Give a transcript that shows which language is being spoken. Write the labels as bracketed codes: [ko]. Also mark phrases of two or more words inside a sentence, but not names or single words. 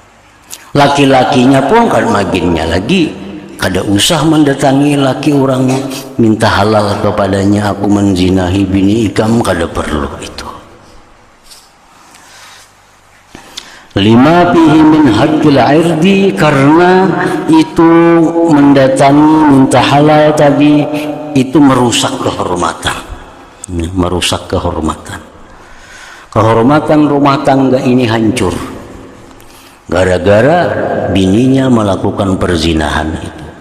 [bjn] Laki-lakinya pun kan maginnya lagi, kada usah mendatangi laki orang minta halal kepadanya, aku menzinahi bini ikam, kada perlu itu. [ar] Lima fihi min haqqil irdi, [id] karena itu mendatangi minta halal tadi itu merusak kehormatan, merusak kehormatan. Kehormatan rumah tangga ini hancur gara-gara bininya melakukan perzinahan itu.